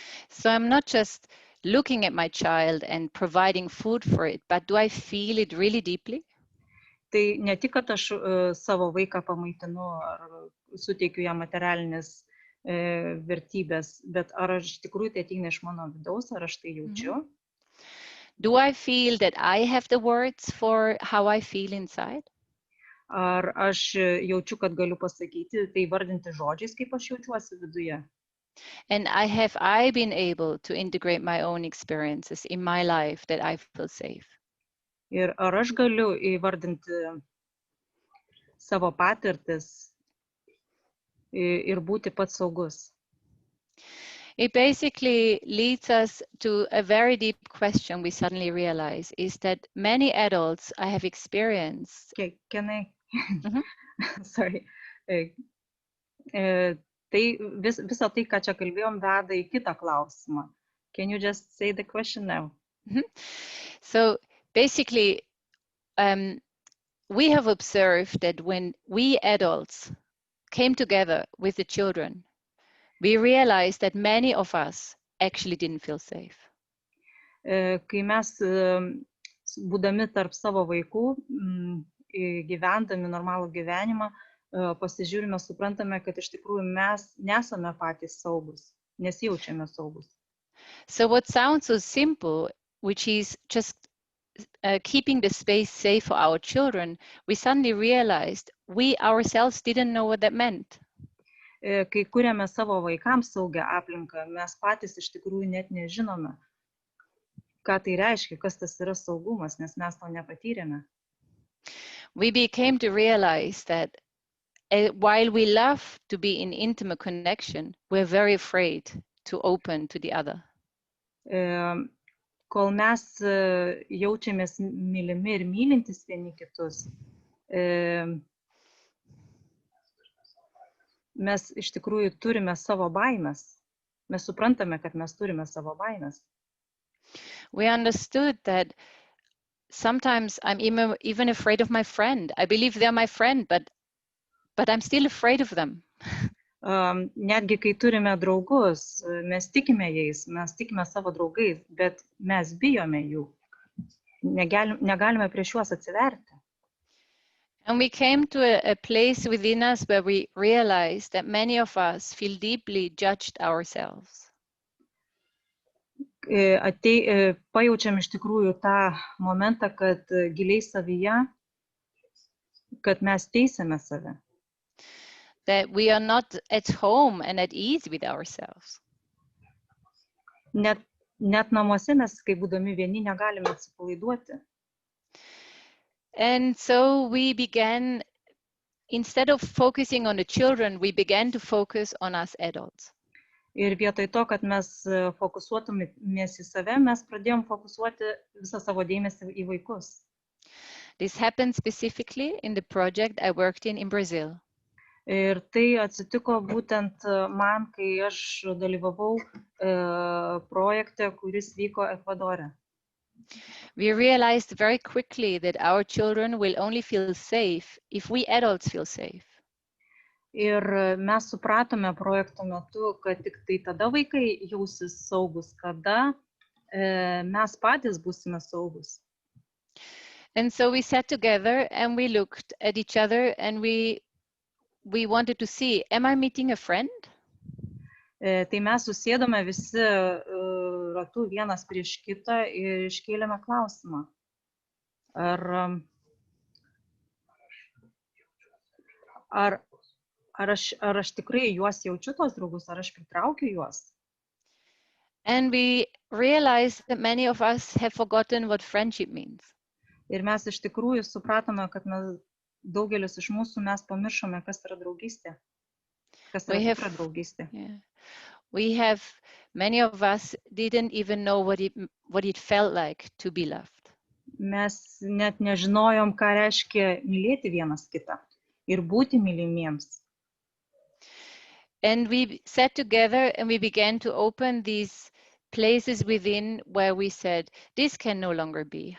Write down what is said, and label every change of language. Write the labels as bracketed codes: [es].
[en] So I'm not just looking at my child and providing food for it, but do I feel it really deeply? [lt] Tai ne tik, kad aš savo vaiką pamaitinu ar suteikiu jam materialinės vertybės, bet ar aš iš tikrųjų tai ateina iš mano vidaus, ar aš tai jaučiu? [en] Do I feel that I have the words for how I feel inside? [lt] Ar aš jaučiu, kad galiu pasakyti, tai vardinti žodžiais, kaip aš jaučiuosi viduje? [en] And have I been able to integrate my own experiences in my life that I feel safe? [lt] Ir ar aš galiu įvardinti savo patirtis ir būti pats saugus? [en] It basically leads us to a very deep question we suddenly realize, is that many adults I have experienced... Can I? Sorry. [lt] Tai visą tai, ką čia kalbėjom, veda į kitą klausimą. [en] Can you just say the question now? So basically, we have observed that when we adults came together with the children, we realized that many of us actually didn't feel safe. [lt] Kai mes būdami tarp savo vaikų, gyvendami normalų gyvenimą, pasižiūrime, suprantame, kad iš tikrųjų mes nesame patys saugus, nesijaučiame saugus. [en] So what sounds so simple, which is just keeping the space safe for our children, we suddenly realized we ourselves didn't know what that meant. [lt] Kai kuriame savo vaikams saugią aplinką, mes patys iš tikrųjų net nežinome, ką tai reiškia, kas tas yra saugumas, nes mes to nepatyrėme. [en] We became to realize that while we love to be in intimate connection, we're very afraid to open to the other. [lt] Kol mes jaučiamės mylimi ir mylintis vieni kitus, mes iš tikrųjų turime savo baimės. Mes suprantame, kad mes turime savo baimės. [en] We understood that sometimes I'm even afraid of my friend. I believe they're my friend, but I'm still afraid of them. [lt] Netgi kai turime draugus, mes tikime jais, mes tikime savo draugais, bet mes bijome jų. Negalime prieš juos atsiverti. [en] And we came to a place within us where we realized that many of us feel deeply judged ourselves. [lt] Pajaučiam iš tikrųjų tą momentą, kad giliai savyje, kad mes teisiame save. [en] That we are not at home and at ease with ourselves. [lt] Net namuose mes, kai būdami vieni, negalime atsipalaiduoti. [en] And so we began, instead of focusing on the children, we began to focus on us adults. [lt] Ir vietoj to, kad mes fokusuotumės į save, mes pradėjom fokusuoti visą savo dėmesį į vaikus. [en] This happened specifically in the project I worked in Brazil. [lt] Ir tai atsitiko būtent man, kai aš dalyvavau projekte, kuris vyko Ekvadore. [en] We realized very quickly that our children will only feel safe if we adults feel safe. [lt] Ir mes supratome projekto metu, kad tik tai tada vaikai jausis saugus, kada mes patys būsime saugus. [en] And so we sat together and we looked at each other and we wanted to see, am I meeting a friend? [lt] Tai mes susėdome visi ratu vienas prieš kitą ir iškėlėme klausimą. Ar aš tikrai juos jaučiu, tos draugus, ar aš pritraukiu juos? [en] And we realized that many of us have forgotten what friendship means. [lt] Ir mes iš tikrųjų supratome, kad daugelis iš mūsų mes pamiršome, kas yra draugystė. Kas yra tikra draugystė. [en] Many of us didn't even know what it felt like to be loved. [lt] Mes net nežinojom, ką reiškia mylėti vienas kitą ir būti mylimiems. [en] And we sat together and we began to open these places within where we said, this can no longer be.